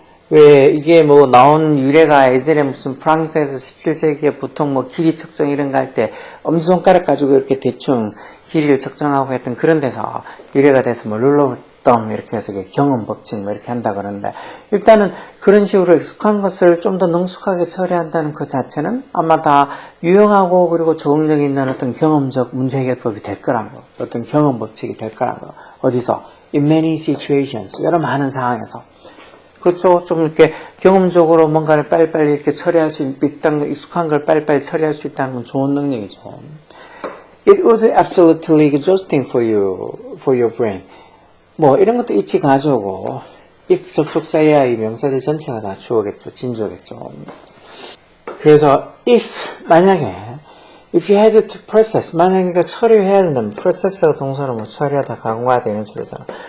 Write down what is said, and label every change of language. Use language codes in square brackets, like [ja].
[ko] 왜 이게 뭐 나온 유래가 예전에 무슨 프랑스에서 17세기에 보통 뭐 길이 측정 이런 거 할 때 엄지손가락 가지고 이렇게 대충 길이를 측정하고 했던 그런 데서 유래가 돼서 뭐 rule of 이렇게 해서 경험 법칙 뭐 이렇게 한다 그러는데 일단은 그런 식으로 익숙한 것을 좀 더 능숙하게 처리한다는 그 자체는 아마 다 유용하고 그리고 적응력 있는 어떤 경험적 문제 해결법이 될 거란 거. 어떤 경험 법칙이 될 거란 거. 어디서? [en] In many situations. [ko] 여러 많은 상황에서. 그렇죠. 좀 이렇게 경험적으로 뭔가를 빨리빨리 이렇게 처리할 수 있는 비슷한 거, 익숙한 걸 빨리빨리 처리할 수 있다는 건 좋은 능력이죠. [en] It would absolutely exhausting for your brain. [ko] 뭐 이런 것도 이치 가져오고 if 접속사야 이 명사들 전체가 다 주어겠죠. 진주어겠죠. 그래서 만약에 [en] if you had to process [ko] 만약에 처리해야 된다면 process가 동사로 뭐 처리하다 강화해야 되는 소리잖아.